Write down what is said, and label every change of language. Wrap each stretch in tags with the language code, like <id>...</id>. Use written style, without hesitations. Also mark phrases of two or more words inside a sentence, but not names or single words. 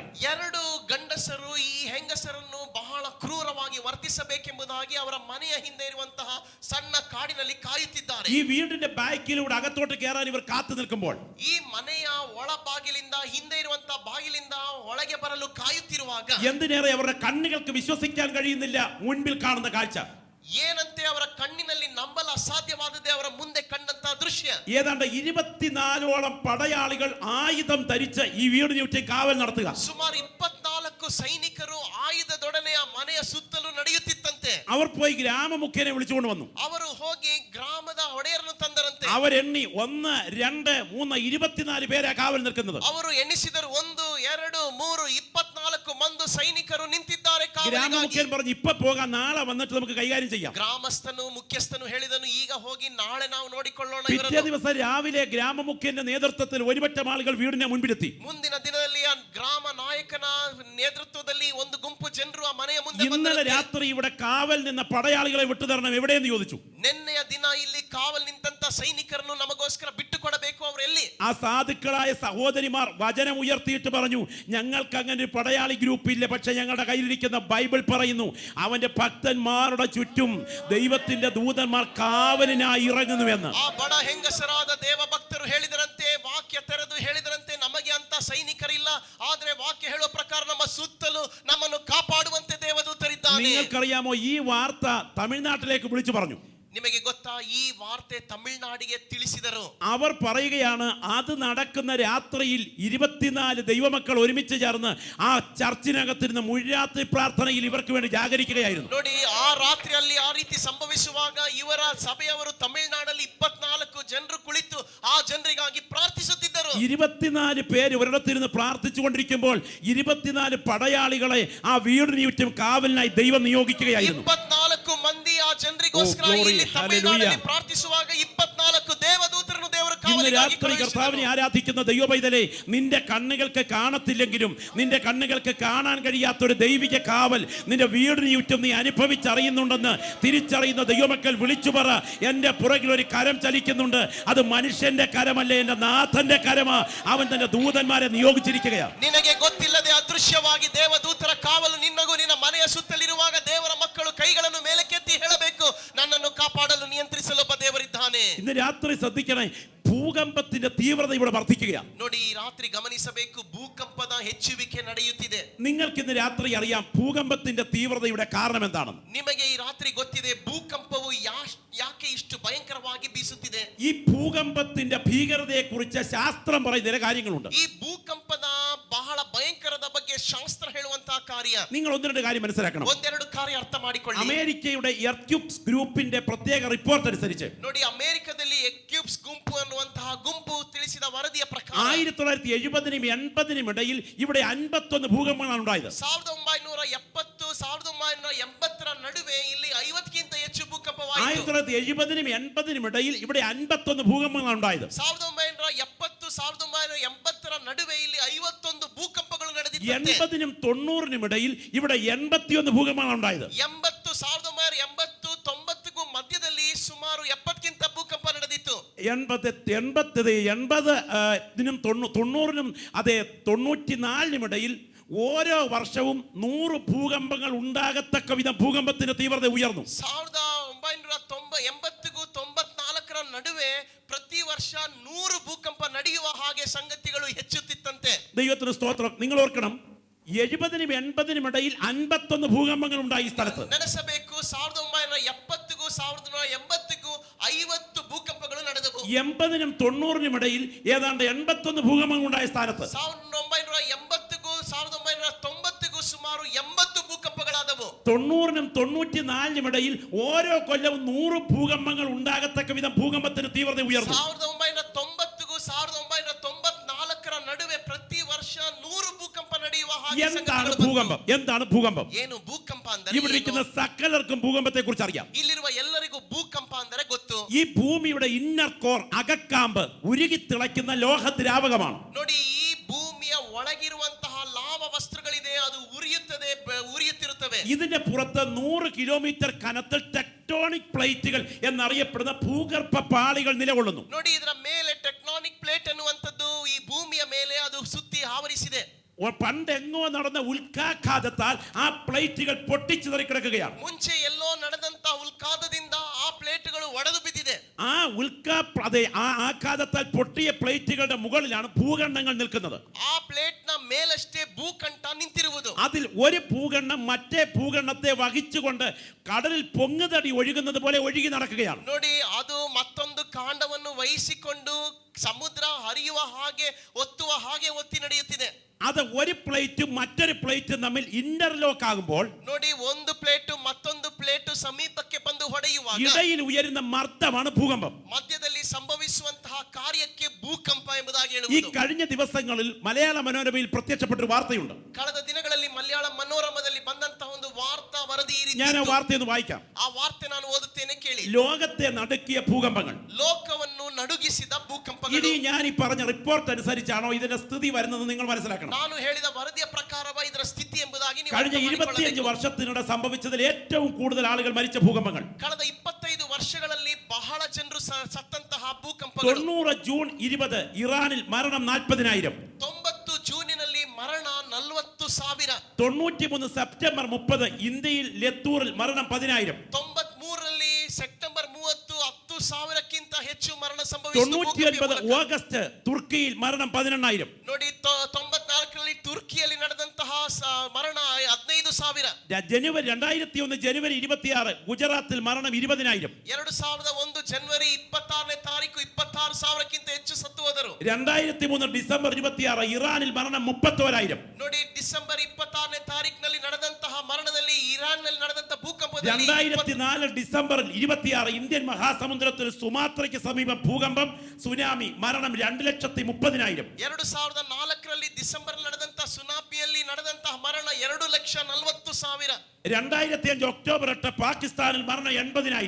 <kn>2 ಗಂಡಸರು ಈ ಹೆಂಗಸರನ್ನು ಬಹಳ ಕ್ರೂರವಾಗಿ ವರ್ತಿಸಬೇಕೆಂಬುದಾಗಿ ಅವರ ಮನೆಯ ಹಿಂದೆ ಇರುವಂತಹ ಸಣ್ಣ ಕಾಡಿನಲ್ಲಿ ಕಾಯುತ್ತಿದ್ದಾರೆ.</kn> <ml>ഈ വീടിന്റെ ബാക്കിലൂടെ അകത്തോട്ട് കയറാൻ ഇവർ കാത്തു നിൽക്കുമ്പോൾ</ml> <kn>ಈ ಮನೆಯ ಒಳ ಬಾಗಿಲಿಂದ ಹಿಂದೆ ಇರುವಂತಹ ಬಾಗಿಲಿಂದ ಒಳಗೆ ಬರಲು ಕಾಯುತ್ತಿರುವಾಗ</kn> <ml>എന്തിനേറെ അവരുടെ കണ്ണുകൾക്ക് വിശ്വസിക്കാൻ കഴിയുന്നില്ല മുൻപിൽ കാണുന്ന കാഴ്ച.</ml> <kn>ಏನಂತೆ ಅವರ ಕಣ್ಣಿನಲ್ಲಿ ನಂಬಲು ಅಸಾಧ್ಯವಾದದ್ದೇ ಅವರ ಮುಂದೆ ಕಂಡಂತಹ ದೃಶ್ಯ.</kn> <ml>ഏതാണ്ട് 24ഓളം പടയാളികൾ ആയുധം ധരിച്ച് ഈ വീടിന് ചുറ്റും കാവൽ നടത്തുക.</ml> <kn>ಸುಮಾರು 24 ಸೈನಿಕರು ಆಯುಧದೊಡನೆ ಆ ಮನೆಯ ಸುತ್ತಲೂ ನಡೆಯುತ್ತಿತ್ತಂತೆ.</kn> <ml>അവർ പോയി ഗ്രാമമുഖ്യനെ വിളിച്ചുകൊണ്ട് വന്നു.</ml> <kn>ಅವರು ಹೋಗಿ ಗ್ರಾಮದ ಒಡೆಯರನ್ನು ತಂದರಂತೆ.</kn> <ml>അവരെണ്ണി 1, 2, 3, 24 പേരെ കാവൽ നിൽക്കുന്നത്.</ml> <kn>ಅವರು ಎಣಿಸಿದರು 1, 2, 3, 24 ಮಂದಿ ಸೈನಿಕರು ನಿಂತಿದ್ದಾರೆ ಕಾವಲಿಗಾಗಿ.</kn> <ml>ഗ്രാമമുഖ്യൻ പറഞ്ഞു, ഇപ്പൊ പോകാം, നാളെ വന്നിട്ട് നമുക്ക് കൈകാര്യം ചെയ്യാം.</ml> <kn>ಗ್ರಾಮಸ್ಥನು ಮುಖ್ಯಸ್ಥನು ಹೇಳಿದನು, ಈಗ ಹೋಗಿ ನಾಳೆ ನಾವು ನೋಡಿಕೊಳ್ಳೋಣ.</kn> <ml>പിറ്റേ ദിവസം രാവിലെ ഗ്രാമമുഖ്യന്റെ നേതൃത്വത്തിൽ ഒരുപറ്റം ആളുകൾ വീടിന്റെ മുൻപിലെത്തി.</ml> <kn>ಮುಂದಿನ ದಿನದಲ್ಲಿ ಆ ಗ್ರಾಮ ನಾಯಕನ ನೇತೃತ್ವದಲ್ಲಿ ಒಂದು ಗುಂಪು ಜನರು ಆ ಮನೆಯ ಮುಂದೆ</kn> <ml>ഇന്നലെ രാത്രി ഇവിടെ കാവൽ നിന്ന പടയാളികളെ വിട്ടുതരണം എവിടെയെന്ന് ചോദിച്ചു.</ml> <kn>ನಿನ್ನೆಯ ದಿನ ಇಲ್ಲಿ ಕಾವಲ್ ನಿಂತಂತ ಸೈನಿಕರನ್ನು ನಮಗೋಸ್ಕರ ಬಿಟ್ಟು ಕೊಡಬೇಕು, ಅವರು ಎಲ್ಲಿ?</kn> <ml>ആ സാധുക്കളായ സഹോദരിമാർ വചനം ഉയർത്തിയിട്ട് പറഞ്ഞു, ഞങ്ങൾക്ക് അങ്ങനെ ഒരു പടയാളി ഗ്രൂപ്പ് ഇല്ല, പക്ഷെ ഞങ്ങളുടെ കയ്യിലിരിക്കുന്ന ബൈബിൾ പറയുന്നു അവന്റെ ഭക്തന്മാരുടെ ചുറ്റും ദൈവത്തിന്റെ ദൂതന്മാർ കാവലിനായി ഇറങ്ങുന്നുവെന്ന്.</ml> <kn>ಆ ಬಡ ಹೆಂಗಸರಾದ ದೇವ ಭಕ್ತರು ಹೇಳಿದರಂತೆ, ವಾಕ್ಯ ತೆರೆದು ಹೇಳಿದರಂತೆ, ನಮಗೆ ಅಂತ ಸೈನಿಕರಿಲ್ಲ, ಆದ್ರೆ ವಾಕ್ಯ ಹೇಳುವ ಪ್ರಕಾರ ನಮ್ಮ ಸುತ್ತಲೂ ನಮ್ಮನ್ನು ಕಾಪಾಡುವಂತೆ ದೇವದೂತರಿದ್ದಾನೆ.</kn> <ml>നിങ്ങൾക്കറിയാമോ, ഈ വാർത്ത തമിഴ്നാട്ടിലേക്ക് വിളിച്ചു പറഞ്ഞു.</ml> <kn>ನಿಮಗೆ ಗೊತ್ತಾ, ಈ ವಾರ್ತೆ ವಾರ್ತೆ ತಮಿಳುನಾಡಿಗೆ ತಿಳಿಸಿದರು.</kn> <ml>അവർ പറയുകയാണ്, അത് നടക്കുന്ന രാത്രിയിൽ 24 ദൈവമക്കൾ ഒരുമിച്ച് ചേർന്ന് ആ ചർച്ചിനകത്തിരുന്ന് മുഴുരാത്രി പ്രാർത്ഥനയിൽ ഇവർക്ക് വേണ്ടി ജാഗരിക്കുകയായിരുന്നു.</ml> <kn>ನೋಡಿ, ಆ ರಾತ್ರಿಯಲ್ಲಿ ಆ ರೀತಿ ಸಂಭವಿಸುವಾಗ ಇವರ ಸಭೆಯವರು ತಮಿಳುನಾಡಲ್ಲಿ 24 ಜನರು ಕುಳಿತು ಆ ಜನರಿಗಾಗಿ ಪ್ರಾರ್ಥಿಸುತ್ತಿದ್ದರು.</kn> <ml>24 പേര് ഒരിടത്തിരുന്ന് പ്രാർത്ഥിച്ചുകൊണ്ടിരിക്കുമ്പോൾ 24 പടയാളികളെ ആ വീടിന് ചുറ്റും കാവലിനായി ദൈവം നിയോഗിക്കുകയായിരുന്നു.</ml> <kn>24 ಮಂದಿ ಆ ಜನರಿಗೋಸ್ಕರ ಇಲ್ಲಿ ತಮಿಳುನಾಡಲ್ಲಿ ಪ್ರಾರ್ಥಿಸುವಾಗ 24 ದೇವದೂತರನ್ನು ದೇವರು</kn> <ml>ഇന്ന്</ml> <kn>ಕಾವಲಿಗಾಗಿ</kn> <ml>രാത്രി കർത്താവിനെ ആരാധിക്കുന്ന ദൈവപൈതലേ, നിന്റെ കണ്ണുകൾക്ക് കാണത്തില്ലെങ്കിലും നിന്റെ കണ്ണുകൾക്ക് കാണാൻ കഴിയാത്തൊരു ദൈവിക കാവൽ നിന്റെ വീടിന് ചുറ്റും നീ അനുഭവിച്ചറിയുന്നുണ്ടെന്ന് തിരിച്ചറിയുന്ന ദൈവമക്കൾ വിളിച്ചു പറ, എന്റെ പുറകിൽ ഒരു കരം ചലിക്കുന്നുണ്ട്. അത് മനുഷ്യന്റെ കരമല്ല, എന്റെ നാഥന്റെ കരമാ. അവൻ തന്റെ ദൂതന്മാരെ നിയോഗിച്ചിരിക്കുകയാണ്.</ml> <kn>ನಿನಗೆ ಗೊತ್ತಿಲ್ಲದೆ ಅದೃಶ್ಯವಾಗಿ ದೇವದೂತರ ಕಾವಲು ನಿನ್ನಗೂ ನಿನ್ನ ಮನೆಯ ಸುತ್ತಲಿರುವಾಗ ದೇವರ ಮಕ್ಕಳು ಕೈಗಳನ್ನು ಮೇಲಕ್ಕೆತ್ತಿ ಹೇಳಬೇಕು, ನನ್ನನ್ನು ಕಾಪಾಡಲು ನಿಯಂತ್ರಿಸಲು ಒಬ್ಬ ದೇವರಿದ್ದಾನೆ.</kn> <ml>ഇന്ന് രാത്രി ശ്രദ്ധിക്കണേ, ഭൂകമ്പത്തിന്റെ തീവ്രത ഇവിടെ വർദ്ധിക്കുകയാണ്.</ml> <kn>ನೋಡಿ, ಈ ರಾತ್ರಿ ಗಮನಿಸಬೇಕು, ಭೂಕಂಪದ ಹೆಚ್ಚುವಿಕೆ ನಡೆಯುತ್ತಿದೆ.</kn> <ml>നിങ്ങൾക്ക് ഇന്ന് രാത്രി അറിയാം ഭൂകമ്പത്തിന്റെ തീവ്രതയുടെ കാരണം എന്താണെന്ന്.</ml> <kn>ನಿಮಗೆ ಈ ರಾತ್ರಿ ಗೊತ್ತಿದೆ ಭೂಕಂಪವು ಯಾಕೆ ಇಷ್ಟು ಭಯಂಕರವಾಗಿ ಬೀಸುತ್ತಿದೆ.</kn> <ml>ഈ ഭൂകമ്പത്തിന്റെ ഭീകരതയെ കുറിച്ച് ശാസ്ത്രം പറയുന്ന ചില കാര്യങ്ങളുണ്ട്.</ml> <kn>ಈ ಭೂಕಂಪದ ಬಹಳ ಭಯಂಕರದ ಬಗ್ಗೆ ಶಾಸ್ತ್ರ ಹೇಳುವಂತಹ ಕಾರ್ಯ.</kn> <ml>നിങ്ങൾ ഒന്ന് രണ്ട് കാര്യം മനസ്സിലാക്കണം.</ml> <kn>ಒಂದೆರಡು ಕಾರ್ಯ ಅರ್ಥ ಮಾಡಿಕೊಳ್ಳಿ.</kn> <ml>അമേരിക്കയുടെ എർക്യൂബ്സ് ഗ്രൂപ്പിന്റെ പ്രത്യേക റിപ്പോർട്ട് അനുസരിച്ച്</ml> <kn>ನೋಡಿ, ಅಮೆರಿಕದಲ್ಲಿ ಎಕ್ಯೂಬ್ಸ್ ಗುಂಪು ಅನ್ನುವಂತಹ ಗುಂಪು ತಿಳಿಸಿದ ವರದಿಯ ಪ್ರಕಾರ</kn> <ml>1970നും 80നും ഇടയിൽ ഇവിടെ 51 ഭൂകമ്പങ്ങളാണ് ഉണ്ടായത്.</ml> <kn>1970 1980 ನಡುವೆ ಇಲ್ಲಿ 50ಕ್ಕಿಂತ ಹೆಚ್ಚು ಭೂಕಂಪವಾಯಿತು.</kn> <ml>1970നും 80നും ഇടയിൽ ഇവിടെ 51 ഭൂകമ്പങ്ങളാണ് ഉണ്ടായത്.</ml> <kn>1970 1980 നടുವೆ ಇಲ್ಲಿ 51 ಭೂಕಂಪಗಳು ನಡೆದಿವೆ.</kn> <ml>80നും 90നും ഇടയിൽ ഇവിടെ 81 ഭൂകമ്പങ്ങളാണ് ഉണ്ടായത്.</ml> <kn>1980 90ಗೂ ಮಧ್ಯದಲ್ಲಿ ಸುಮಾರು 70ಕ್ಕಿಂತ ಭೂಕಂಪ ನಡೆದಿತ್ತು.</kn> <ml>80നും 90നും അതെ 94നും ഇടയിൽ ഓരോ വർഷവും 100 ഭൂകമ്പങ്ങൾ ഉണ്ടാകത്തക്ക വിധം ഭൂകമ്പത്തിന്റെ തീവ്രത ഉയർന്നു.</ml> <kn>1980ಗೂ 94ರ ನಡುವೆ ಪ್ರತಿ ವರ್ಷ 100 ಭೂಕಂಪ ನಡೆಯುವ ಹಾಗೆ ಸಂಗತಿಗಳು ಹೆಚ್ಚುತ್ತಿತ್ತಂತೆ.</kn> <ml>ദൈവത്തിന് സ്തോത്രം. നിങ്ങൾ ഓർക്കണം, 70നും 80നും ഇടയിൽ 51 ഭൂകമ്പങ്ങൾ ഉണ്ടായി ഈ സ്ഥലത്ത്.</ml> <kn>ನೆನೆಸಬೇಕು, 1970ಗೂ 1980ಗೂ 50 ಭೂಕಂಪಗಳು ನಡೆದವು.</kn> <ml>80നും 90നും ഇടയിൽ ഏതാണ്ട് 81 ഭൂകമ്പങ്ങൾ ഉണ്ടായ സ്ഥാനത്ത്</ml> <kn>1980ಗೂ 1990ಗೂ ಸುಮಾರು 80 ಭೂಕಂಪಗಳಾದವು.</kn> <ml>90നും 94നും ഇടയിൽ ഓരോ കൊല്ലവും 100 ഭൂകമ്പങ്ങൾ ഉണ്ടാകത്തക്ക വിധം ഭൂകമ്പത്തിന് തീവ്രത ഉയർന്നു.</ml> <kn>1990ಗೂ 1994ರ ನಡುವೆ ಪ್ರತಿ ವರ್ಷ 100 ಭೂಕಂಪ ನಡೆಯುವ ಹಾಗೆ</kn> <ml>എന്താണ് ഭൂകമ്പം? എന്താണ് ഭൂകമ്പം?</ml> <kn>ಏನು ಭೂಕಂಪ ಅಂದರೆ?</kn> <ml>ഇവിടെ ഇരിക്കുന്ന സകലർക്കും ഭൂകമ്പത്തെ കുറിച്ച് അറിയാം.</ml> <kn>ಇಲ್ಲಿರುವ ಎಲ್ಲರಿಗೂ ಭೂಕಂಪ ಅಂದರೆ ಗೊತ್ತು.</kn> <ml>ഈ ഭൂമിയുടെ</ml> <en>inner core</en> <ml>അകക്കാമ്പ് ഉരുകി തിളയ്ക്കുന്ന ലോഹദ്രാവകമാണ്.</ml> <kn>ನೋಡಿ, ಈ ಭೂಮಿಯ ಒಳಗಿರುವಂತಹ ಲಾವ ವಸ್ತುಗಳಿದೆ, ಅದು ಉರಿಯುತ್ತಿರುತ್ತವೆ.</kn> <ml>ഇതിന്റെ പുറത്ത് 100 കിലോമീറ്റർ കനത്തിൽ</ml> <en>tectonic plates</en> <ml>എന്നറിയപ്പെടുന്ന ഭൂഗർഭ പാളികൾ നിലകൊള്ളുന്നു.</ml> <kn>ನೋಡಿ, ಇದರ ಮೇಲೆ</kn> <en>tectonic plate</en> <kn>ಅನ್ನುವಂಥದ್ದು ಈ ಭೂಮಿಯ ಮೇಲೆ ಅದು ಸುತ್ತಿ ಆವರಿಸಿದೆ.</kn> <ml>പണ്ടെങ്ങോ നടന്ന ഉൽക്കാഘാതത്താൽ ആ പ്ലേറ്റുകൾ പൊട്ടിച്ചിതറി കിടക്കുകയാണ്.</ml> <kn>ಮುಂಚೆ ಎಲ್ಲೋ ನಡೆದಂತ ಉಲ್ಕಾದದಿಂದ ಆ ಪ್ಲೇಟ್ಗಳು ಒಡೆದು ಬಿದ್ದಿದೆ.</kn> <ml>ആ ആഘാതത്താൽ പൊട്ടിയ പ്ലേറ്റുകളുടെ മുകളിലാണ് ഭൂഖണ്ഡങ്ങൾ നിൽക്കുന്നത്.</ml> <kn>ಆ ಪ್ಲೇಟ್ ನ ಮೇಲಷ್ಟೇ ಭೂಖಂಡ ನಿಂತಿರುವುದು.</kn> <ml>അതിൽ ഒരു ഭൂഖണ്ഡം മറ്റേ ഭൂഖണ്ഡത്തെ വഹിച്ചുകൊണ്ട് കടലിൽ പൊങ്ങുതടി ഒഴുകുന്നത് പോലെ ഒഴുകി നടക്കുകയാണ്.</ml> <kn>ನೋಡಿ, ಅದು ಮತ್ತೊಂದು ಕಾಂಡವನ್ನು ವಹಿಸಿಕೊಂಡು ಸಮುದ್ರ ಹರಿಯುವ ಹಾಗೆ ಒತ್ತುವ ಹಾಗೆ ಒತ್ತಿ ನಡೆಯುತ್ತಿದೆ.</kn> <ml>അത് ഒരു പ്ലേറ്റും മറ്റൊരു പ്ലേറ്റും തമ്മിൽ ഇന്റർലോക്ക് ആകുമ്പോൾ</ml> <kn>ನೋಡಿ, ಒಂದು ಪ್ಲೇಟ್ ಮತ್ತೊಂದು ಪ್ಲೇಟ್ ಸಮೀಪಕ್ಕೆ ಬಂದು ಹೊಡೆಯುವಾಗ</kn> <ml>ഇടയിൽ ഉയരുന്ന മർദ്ദമാണ് ഭൂകമ്പം.</ml> <kn>ಮಧ್ಯದಲ್ಲಿ ಸಂಭವಿಸುವಂತಹ ಕಾರ್ಯಕ್ಕೆ ಭೂಕಂಪ ಎಂಬುದಾಗಿ</kn> <ml>ഈ</ml> <kn>ಹೇಳುವುದು.</kn> <ml>കഴിഞ്ഞ ദിവസങ്ങളിൽ മലയാള മനോരമയിൽ പ്രത്യക്ഷപ്പെട്ട ഒരു വാർത്തയുണ്ട്.</ml> <kn>ಕಳೆದ ದಿನಗಳಲ್ಲಿ ಮಲಯಾಳ ಮನೋರಮದಲ್ಲಿ ಬಂದಂತಹ ಒಂದು ವಾರ್ತಾ ವರದಿ ಈ ರೀತಿ</kn> <ml>ഞാൻ ആ</ml> <kn>ಇತ್ತು.</kn> <ml>വാർത്തയൊന്ന് വായിക്കാം.</ml> <kn>ಆ ವಾರ್ತೆ ನಾನು ಓದುತ್ತೇನೆ, ಕೇಳಿ.</kn> <ml>ലോകത്തെ നടുക്കിയ ഭൂകമ്പങ്ങൾ.</ml> <kn>ಲೋಕವನ್ನು ನಡುಗಿಸಿದ ಭೂಕಂಪಗಳು.</kn> <ml>ഇനി ഞാൻ ഈ പറഞ്ഞ റിപ്പോർട്ട് അനുസരിച്ചാണോ ഇതിന്റെ സ്ഥിതി വരുന്നത് നിങ്ങൾ മനസ്സിലാക്കണം.</ml> <kn>ನಾನು ಹೇಳಿದ ವರದಿಯ ಪ್ರಕಾರವ ಇದರ ಸ್ಥಿತಿ ಎಂಬುದಾಗಿ ನೀವು</kn> <ml>കഴിഞ്ഞ</ml> <kn>ಅರ್ಥ</kn> <ml>25</ml> <kn>ಮಾಡಿಕೊಳ್ಳಬೇಕು.</kn> <ml>വർഷത്തിനിടെ സംഭവിച്ചതിൽ ഏറ്റവും കൂടുതൽ ആളുകൾ മരിച്ച ഭൂകമ്പങ്ങൾ.</ml> <kn>ಕಳೆದ 25 ವರ್ಷಗಳಲ್ಲಿ ಬಹಳ ಜನರು ಸತ್ತಂತಹ ಭೂಕಂಪಗಳು.</kn> <ml>90 ജൂൺ 20 ഇറാനിൽ മരണം 40,000.</ml> <kn>90 ಜೂನಿನಲ್ಲಿ ಮರಣ 40,000.</kn> <ml>93 സെപ്റ്റംബർ 30 ഇന്ത്യയിൽ ലത്തൂറിൽ മരണം 10,000.</ml> <kn>93ರಲ್ಲಿ ಸೆಪ್ಟೆಂಬರ್ 30 10,000ಕ್ಕಿಂತ ಹೆಚ್ಚು ಮರಣ ಸಂಭವಿಸಿತು.</kn> <ml>99 ഓഗസ്റ്റ് തുർക്കിയിൽ മരണം 18,000.</ml> <kn>ನೋಡಿ, 94ರಲ್ಲಿ ತುರ್ಕಿಯಲ್ಲಿ ನಡೆದಂತಹ ಮರಣ 15,000.</kn> <ml>ജനുവരി 2001 ജനുവരി 26 ഗുജറാത്തിൽ മരണം 20,000.</ml> <kn>2001 ಜನವರಿ 26ನೇ ತಾರೀಕು 26,000ಕ್ಕಿಂತ ಹೆಚ್ಚು ಸತ್ತು ಹೋದರು.</kn> <ml>2003 ഡിസംബർ 26 ഇറാനിൽ മരണം 31,000.</ml> <kn>ನೋಡಿ, ಡಿಸೆಂಬರ್ 26ನೇ ತಾರೀಕಿನಲ್ಲಿ ನಡೆದಂತಹ ಮರಣದಲ್ಲಿ ಇರಾನ್ ನಲ್ಲಿ ನಡೆದಂತ ಭೂಕಂಪದಲ್ಲಿ</kn> <ml>2004 ഡിസംബർ 26 ഇന്ത്യൻ മഹാസമുദ്രത്തിൽ സുമാത്രയ്ക്ക് സമീപം ഭൂകമ്പം, സുനാമി, മരണം 2,30,000.</ml> <kn>2004ರಲ್ಲಿ ಡಿಸೆಂಬರ್ ನಡೆದಂತ ಸುನಾಮಿಯಲ್ಲಿ ನಡೆದಂತಹ ಮರಣ 2,40,000.</kn> <ml>2005 ഒക്ടോബർ 8 പാകിസ്ഥാനിൽ മരണം 80,000.</ml>